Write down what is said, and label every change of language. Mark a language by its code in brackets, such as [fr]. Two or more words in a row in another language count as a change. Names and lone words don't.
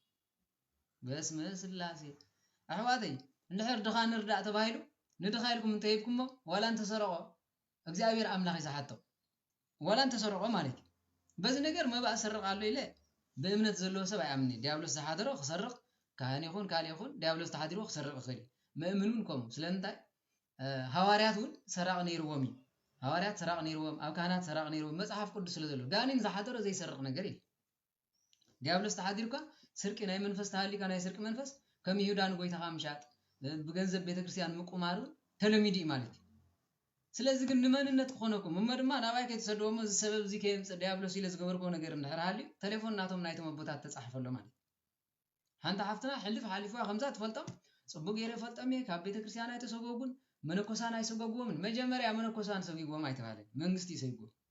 [ti] በስመ ስላሴ ኣሕዋተይ እንድሕር ድኻ ንርዳእ ተባሂሉ ንድኻ ኢልኩም እንተይብኩሞ ዋላ እንተሰረቆ እግዚአብሔር አምላክ ይዛሓቶ ዋላ እንተሰረቆ ማለት በዚ ነገር መባእ ሰርቕ ኣሎ ኢለ በእምነት ዘለዎ ሰብ ኣይኣምኒ ዲያብሎስ ዝሓደሮ ክሰርቕ ካህን ይኹን ካልእ ይኹን ዲያብሎስ ተሓዲሮ ክሰርቕ ይኽእል ምእምኑን ከምኡ ስለምንታይ ሃዋርያት እውን ሰራቕ ነይርዎም እዩ ሃዋርያት ሰራቕ ነይርዎም ኣብ ካህናት ሰራቕ ነይርዎም መጽሓፍ ቅዱስ ስለ ዘሎ ጋኔን ዝሓደሮ ዘይሰርቕ ነገር እዩ ዲያብሎስ ተሓዲርካ ስርቂ ናይ መንፈስ ተሃሊካ ናይ ስርቂ መንፈስ ከም ይሁዳን ጎይታኻ ምሻጥ ብገንዘብ ቤተክርስቲያን ምቁማሩ ተለሚዲ ማለት ስለዚህ ግን ንመንነት ክኾነኩም ድማ ናባይ ከይተሰደውሞ እዚ ሰበብ እዚ ከየምፅእ ዲያብሎስ ኢለ ዝገበርኮ ነገር እንድሕር ሃልዩ ቴሌፎን ናቶም ናይቶም ኣቦታት ተጻሕፈሎ ማለት ሓንታ ሓፍትና ሓሊፋ ከምዛ ትፈልጦም ጽቡቅ ጌረ ፈልጦም ካብ ቤተክርስቲያን ኣይተሰጎጉን መነኮሳን ኣይሰጎግዎምን መጀመሪያ መነኮሳን ሰጊጎም ኣይተባለን መንግስቲ ይሰግዎ